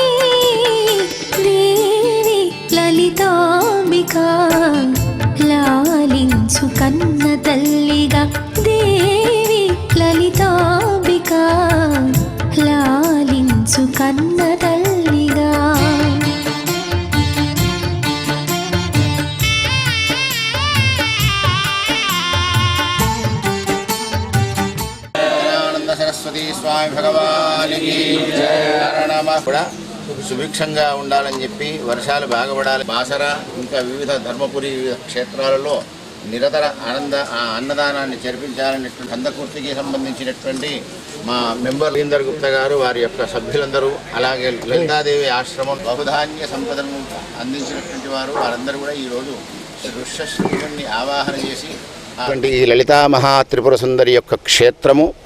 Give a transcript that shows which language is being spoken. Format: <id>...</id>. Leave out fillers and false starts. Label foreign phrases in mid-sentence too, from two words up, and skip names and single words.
<te>దేవి లలితాంబికా లాలించు కన్న తల్లిగా దేవి లలితాంబికా లాలించు కన్న తల్లిగా</te> <hi>सरस्वती स्वामी भगवान की जय</hi> <te>కూడా సుభిక్షంగా ఉండాలని చెప్పి వర్షాలు బాగా పడాలి బాసర ఇంకా వివిధ ధర్మపురి క్షేత్రాలలో నిరతర అన్నదానాన్ని జరిపించాలనేటువంటి కందకుర్తికి సంబంధించినటువంటి మా మెంబర్ రవీందర్ గుప్తా గారు వారి యొక్క సభ్యులందరూ అలాగే లలితాదేవి ఆశ్రమం బహుధాన్య సంపదను అందించినటువంటి వారు వారందరూ కూడా ఈరోజు ఋష్యశ్రీని ఆవాహన చేసి ఈ లలితా మహా త్రిపుర సుందరి యొక్క క్షేత్రము</te>